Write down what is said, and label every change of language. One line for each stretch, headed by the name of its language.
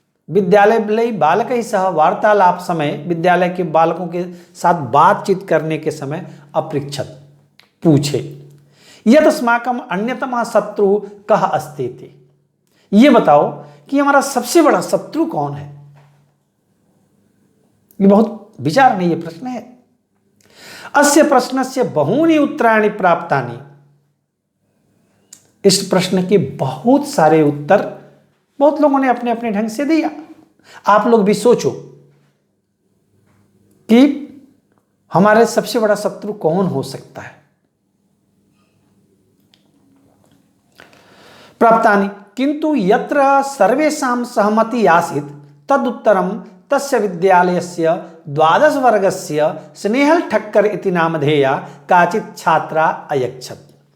Sanskrit: विद्यालय बालकैः सह वार्तालाप समय,
Hindi: विद्यालय के बालकों के साथ बातचीत करने के समय
Sanskrit: अपृच्छत्, पूछे, यत् अस्माकं अन्यतमः शत्रु कः अस्ति इति।
Hindi: ये बताओ कि हमारा सबसे बड़ा शत्रु कौन है। ये बहुत विचार में ये प्रश्न है।
Sanskrit: अस्य प्रश्नस्य बहूनि उत्तराणि प्राप्तानि।
Hindi: इस प्रश्न के बहुत सारे उत्तर बहुत लोगों ने अपने अपने ढंग से दिया। आप लोग भी सोचो कि हमारे सबसे बड़ा शत्रु कौन हो सकता है।
Sanskrit: प्राप्तानि किंतु यत्र सर्वेषां सहमति आसीत् तदुत्तरं तस्य विद्यालयस्य 12 वर्गस्य स्नेहल ठक्कर इति नामधेया काचित् छात्रा अयच्छत्।